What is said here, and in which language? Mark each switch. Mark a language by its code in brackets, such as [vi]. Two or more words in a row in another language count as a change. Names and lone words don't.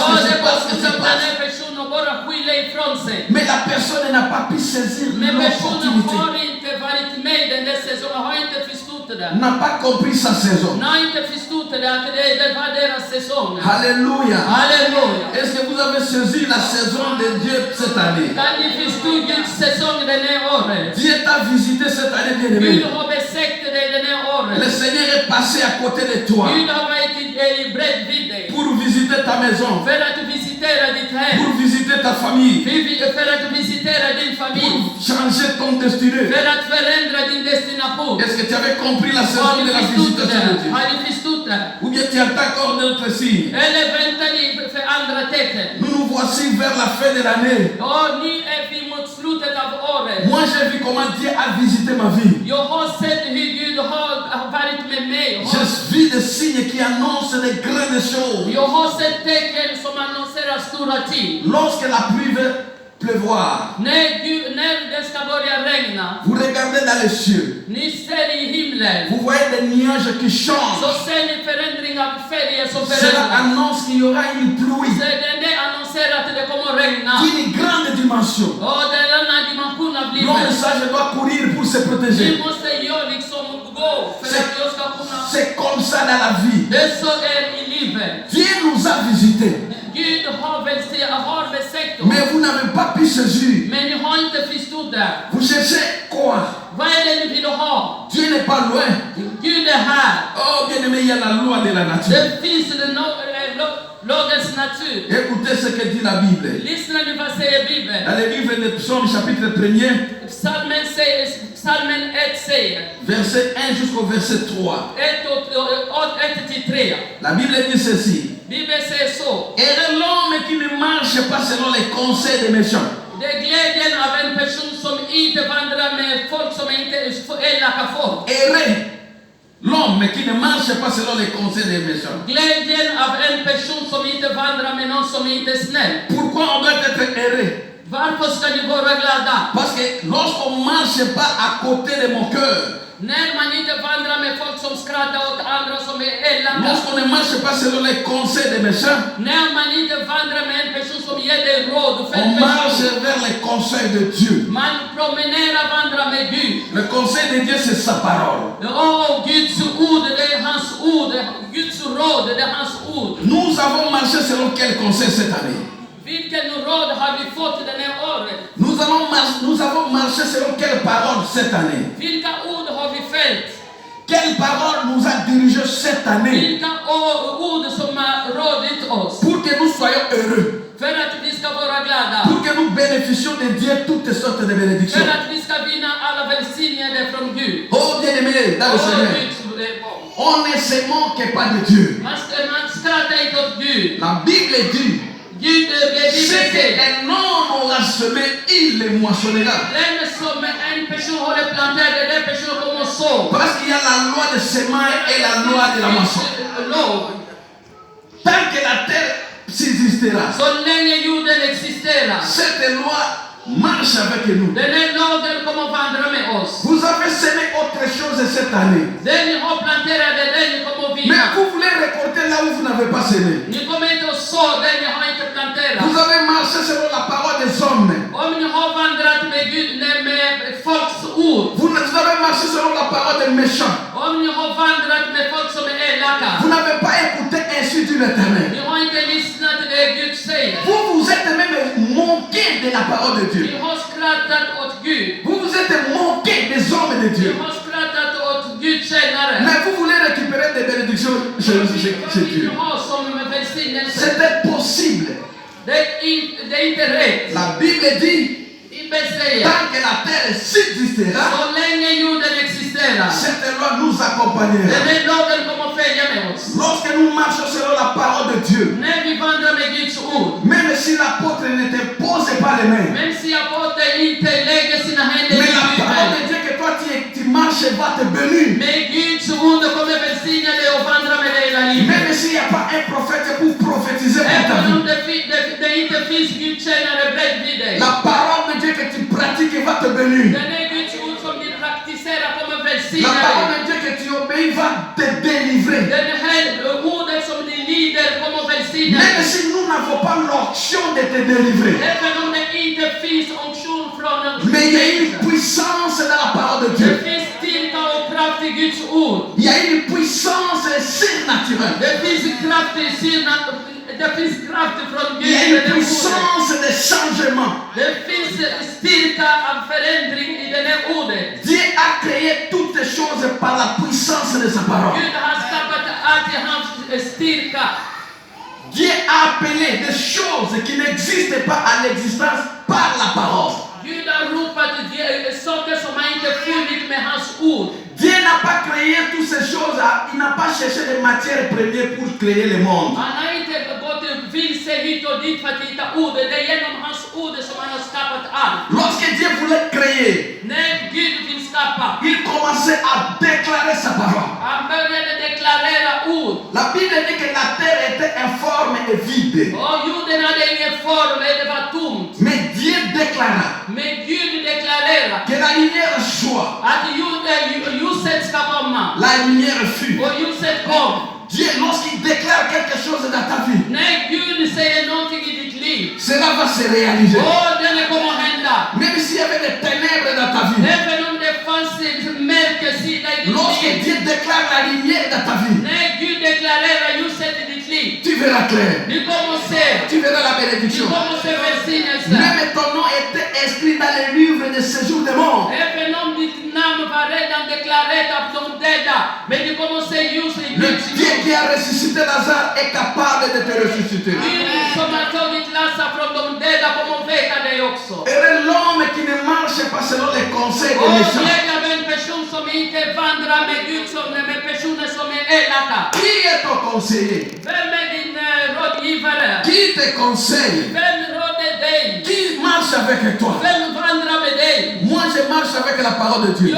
[sv] Och [fr] que [sv] det [fr] c'est [sv] är på [fr] parce que [sv] grund [fr] c'est [sv] av den [fr] parce. [sv] här personen bara skyller ifrån sig. [fr] Mais la personne n'a pas pu saisir [sv] Men personen [fr] l'opportunité. [sv] har inte varit med i den där säsongen, har inte förstått det. [fr] N'a pas compris sa saison. [sv] Har inte förstått det, att det var deras säsong. [fr] Alléluia. [sv] Halleluja. [fr] Est-ce que vous avez saisi la saison de Dieu cette année? [sv] Kan ni förstå Guds säsong den här året? [fr] Dieu t'a visité cette année, [sv] Gud [fr] bien-aimé. [sv] har besökt dig den här [fr] Le [sv] året. [fr] Seigneur est passé à côté de toi [sv] Gud har varit bredvid dig. [fr] pour visiter ta maison, [sv] För att visitera ditt hem. [fr] pour visiter ta famille, [sv] För att visitera din familj. [fr] pour changer ton destinée. [sv] För att förändra din destination. [fr] Est-ce que tu avais compris la [sv] Har [fr] saison [sv] ni [fr] de la [sv] förstått [fr] visitation de [sv] det? [fr] Dieu? [sv] Har ni förstått det? [fr] Ou bien tu attends encore d'autres signes? [sv] Eller väntar ni för andra tecken? [fr] Nous nous voici vers la fin de l'année. [sv] Och nu är vi mot slutet av året. [fr] Moi, j'ai vu comment Dieu a visité ma vie. [sv] Jag har sett hur Gud har varit med mig. [fr] J'ai vu des signes qui annoncent des grandes choses. [sv] Jag har sett tecken som annonserar stora ting. [fr] Lorsque la pluie veut pleuvoir, [sv] När det ska börja regna, [fr] vous regardez dans les cieux, [sv] ni ser i himlen, [fr] vous voyez des nuages qui [sv] så [fr] changent. [sv] ser ni förändring av färger som [fr] Cela [sv] förändras. [fr] annonce qu'il y aura une pluie [sv] Så det annonserar att det kommer att regna. [fr] d'une grande dimension. [sv] Och det är en dimension av [fr] L'homme [sv] livet. [fr] sage doit courir pour se [sv] Vi [fr] protéger. [sv] måste ju liksom gå för att jag ska kunna... [fr] C'est comme ça dans la vie. [sv] Det så är i livet. [fr] Dieu nous a visités, [sv] Gud har besökt [fr] mais [sv] oss. [fr] vous n'avez pas pu saisir. [sv] Men ni har inte förstått det. [fr] Vous cherchez quoi? [sv] Vad är det ni vill ha? [fr] Dieu n'est pas loin. [sv] Gud är här. [fr] Oh, bien aimé, il y a la loi de la nature. [sv] Det finns lagens natur. [fr] Écoutez ce que dit la Bible. [sv] Lyssna nu vad säger Bibeln. [fr] Dans le livre de Psaume, chapitre 1er, [sv] Psalmen 1 säger, [fr] verset 1 jusqu'au verset 3. [sv] 1-3. [fr] La Bible dit ceci. [sv] Bibeln säger så. [fr] Et l'homme qui ne marche pas selon les conseils des méchants. [sv] Det är glädjen av en person som inte vandrar med folk som inte är elaka folk. [fr] Heureux l'homme qui ne marche pas selon les conseils des méchants. [sv] Glädjen av en person som inte vandrar med någon som inte är snäll. [fr] Pourquoi on doit être heureux? [sv] Varför ska ni vara glada? [fr] Parce que lorsqu'on ne marche pas à côté de mon cœur, [sv] När man inte vandrar med folk som skrattar åt andra som är elaka. [fr] lorsqu'on ne marche pas selon les conseils des méchants, [sv] När man inte vandrar med en person som ger dig råd. [fr] on marche vers les conseils de Dieu. [sv] Man promenerar, vandrar med Gud. [fr] Le conseil de Dieu, c'est sa parole. [sv] Guds ord, det är hans ord. Guds råd, det är hans ord. [fr] Nous avons marché selon quel conseil cette année? [sv] Vilken råd har vi fått den här året? [fr] Nous avons marché selon quelle parole cette année? [sv] Vilka ord har vi fällt? [fr] Quelle parole nous a dirigé cette année [sv] Vilka ord som har rådit oss? [fr] pour que nous soyons heureux, [sv] För att vi ska vara glada. [fr] pour que nous bénéficions de Dieu toutes sortes de bénédictions? [sv] För att vi ska vinna alla välsignelser från Gud. [fr] Oh bien-aimés dans le Seigneur, on ne se moque pas de Dieu. [sv] Man skrattar inte åt Gud. [fr] La Bible dit, [sv] Gud [fr] ce qu'un homme aura semé, il le moissonnera. [sv] Den som en person har planterat, den personen kommer att så. [fr] Parce qu'il y a la loi de semaille et la loi de la moisson. Tant que la terre subsistera, [sv] Så länge jorden existerar. [fr] cette loi marche avec nous. [sv] Den här lagen kommer att vandra med oss. [fr] Vous avez semé autre chose cette année, [sv] Den ni har planterat, den ni kommer att [fr] mais [sv] vinna. [fr] vous voulez récolter là où vous n'avez pas semé. [sv] Ni kommer inte att så, den ni har inte planterat. [fr] Vous avez marché selon la parole des hommes. [sv] Om ni har vandrat med Gud, med folks ord. [fr] Vous avez marché selon la parole des méchants. [sv] Om ni har vandrat med folk som är elaka. [fr] Vous n'avez pas écouté ainsi dit l'Éternel. [sv] Ni har inte lyssnat till det Gud säger. [fr] Vous vous êtes même moqué de la parole de Dieu. [sv] Ni har skrattat åt Gud. [fr] Vous vous êtes moqué des hommes de [sv] Ni [fr] Dieu. [sv] har skrattat åt Gud tjänare. [fr] Mais vous voulez récupérer des bénédictions chez Dieu. [sv] Ni har som välsignelse. [fr] C'était possible. [sv] Det är inte rätt. [fr] La Bible dit, [sv] Bibeln säger. [fr] tant que la terre subsistera, [sv] Så länge jorden existerar. [fr] cette loi nous accompagnera. [sv] Den här lagen kommer att följa med oss. [fr] Lorsque nous marchons selon la parole de Dieu, [sv] När vi vandrar med Guds ord. [fr] même si l'apôtre ne te pose pas les mains, [sv] Men si aposteln inte lägger sina händer i [fr] mais la parole de [sv] Bibeln. [fr] Dieu que toi tu marches va te bénir. [sv] Men Guds ord kommer välsigna dig och vandra med dig hela livet. [fr] Même s'il n'y a pas un prophète pour prophétiser pour ta [sv] Även om [fr] vie, [sv] det inte finns gudstjänare bredvid dig. [fr] la parole de Dieu que tu pratiques va te bénir. [sv] Den är Guds ord som ni praktiserar kommer [fr] La [sv] välsigna [fr] parole [sv] dig. [fr] de Dieu que tu obéis va te délivrer. [sv] Den här ordet som ni lider kommer välsigna [fr] Même [sv] dig. [fr] si nous n'avons pas l'option de te délivrer, [sv] Även om det inte finns option från [fr] mais il y a une puissance dans la parole de [sv] det [fr] Dieu. [sv] finns styrka och kraft i Guds ord. [fr] Il y a une puissance surnaturelle. [sv] Det finns kraft i synen. Det finns kraft från [fr] Il y a [sv] Gud i [fr] une [sv] det ordet. [fr] puissance de changement. [sv] Det finns styrka av förändring i det här ordet. [fr] Dieu a créé toutes choses par la puissance de sa parole. [sv] Gud har skapat allt i hans styrka. [fr] Dieu a appelé des choses qui n'existent pas à l'existence par la parole. [sv] Gud har ropat saker som han inte funnit med hans ord. [fr] Dieu n'a pas créé toutes ces choses, il n'a pas cherché des matières premières pour créer le monde. [sv] Han har inte gått vilse hit och dit för att hitta ordet. Det är genom hans ord som han har skapat allt. [fr] Lorsque Dieu voulait créer, [sv] När Gud vill skapa, [fr] il commençait à déclarer sa parole. [sv] han började deklarera ord. [fr] La Bible dit que la terre était informe et vide. [sv] Och jorden hade ingen form, det var tomt. [fr] Mais Dieu déclara [sv] Men Gud deklarerar [fr] que la lumière soit. [sv] att ljuset ska komma. [fr] La lumière fut. [sv] Och ljuset kom. [fr] Dieu, lorsqu'il déclare quelque chose dans ta vie, [sv] När Gud säger någonting i ditt liv, [fr] cela va se réaliser. [sv] det kommer att hända. [fr] Même s'il y avait des ténèbres dans ta vie, [sv] Även om det fanns mörkersida i ditt [fr] lorsque [sv] liv. [fr] Dieu déclare la lumière dans ta vie, [sv] När Gud deklarerar ljuset i ditt liv, [fr] tu verras clair. [sv] du kommer att se. [fr] Tu verras la [sv] Du [fr] bénédiction. [sv] kommer att se välsignelse. [fr] Même ton nom était inscrit dans le livre de séjour des morts. [sv] Även om ditt namn var redan deklarerat av de döda, men du kommer att se ljus i [fr] Le [sv] Guds [fr] Dieu [sv] ljus. [fr] qui a ressuscité Lazare est capable de te ressusciter. [sv] Gud som har tagit Lazarus från de döda kommer att väcka dig också. [fr] Et l'homme qui ne marche pas selon les conseils des [sv] Och [fr] méchants. [sv] glädja av en person som inte vandrar med Gud, som med personer som är elaka. [fr] Qui est ton conseiller? [sv] Vem är din rådgivare? [fr] Qui te conseille? [sv] Vem råder dig? [fr] Qui marche avec toi? [sv] Vem vandrar med dig? [fr] Moi, je marche avec la parole de Dieu.